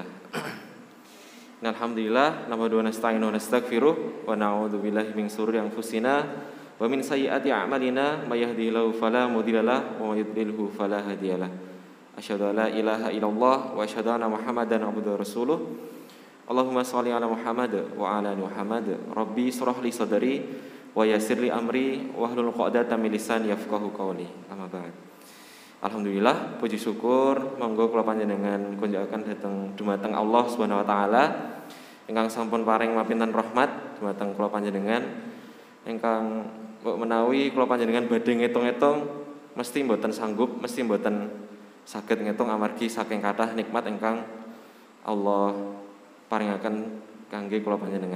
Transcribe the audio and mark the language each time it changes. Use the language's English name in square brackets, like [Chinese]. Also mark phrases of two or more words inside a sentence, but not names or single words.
[Arabic] الحمد لله نحمده ونستعينه ونستغفره ونعوذ بالله من شرور أنفسنا ومن سيئات أعمالنا من يهده الله فلا مضل له ومن يضلله فلا هادي له. أشهد أن لا إله إلا الله وأشهد أن محمدا عبده ورسوله. اللهم صل على محمد وعلى آل محمد. رب اشرح لي صدري ويسر لي أمري واحلل عقدة من لساني يفقهوا قولي. أما بعد. [Javanese] Alhamdulillah, puji syukur monggo kula panjenengan kunjakaken dhateng dumateng Allah [Arabic] سبحانه وتعالى [Javanese] ingkang sampun paring mapinten rahmat dumateng kula panjenengan ingkang mbok menawi kula panjenengan badhe ngitung-itung mesti mboten sanggup, mesti mboten saged ngitung amargi saking kathah nikmat ingkang Allah paringaken kangge kula panjenengan.